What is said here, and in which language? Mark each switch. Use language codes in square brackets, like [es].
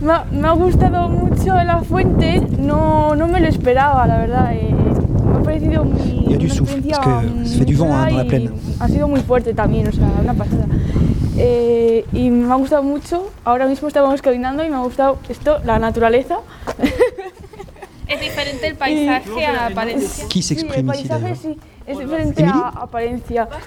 [es] Me ha gustado mucho la fuente. No me lo esperaba, la verdad. Me ha parecido muy. [fr] Il y a du souffle, parce que ça fait du vent dans la plaine. [es] Ha sido muy fuerte también, o sea, una pasada. Y me ha gustado mucho. Ahora mismo estábamos caminando y me ha gustado esto, la naturaleza. Es diferente el paisaje a Palencia. ¿Quién [fr] se exprime ici? [es] Es diferente a Palencia.